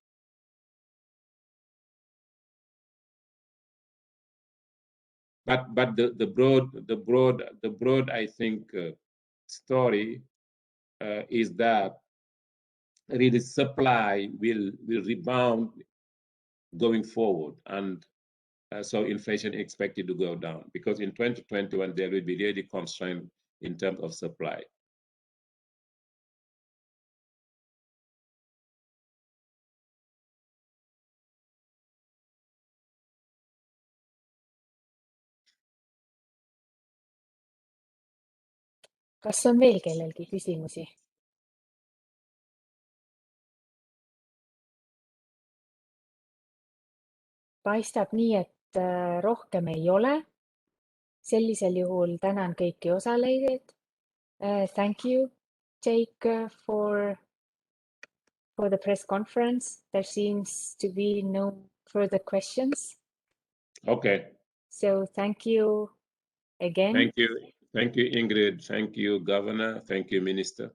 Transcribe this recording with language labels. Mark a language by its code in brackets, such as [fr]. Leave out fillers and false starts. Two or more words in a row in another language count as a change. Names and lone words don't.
[en] But the broad I think story is that really supply will rebound going forward, and so inflation is expected to go down, because in 2021 there will be really constraint in terms of supply. [et] Kas on veel kellelgi küsimusi? Paistab nii, et rohkem ei ole. Sellisel juhul tänan kõiki osalejaid. [en] Thank you, Jake, for the press conference. There seems to be no further questions. Okay. So thank you again. Thank you. Thank you, Ingrid. Thank you, Governor. Thank you, Minister.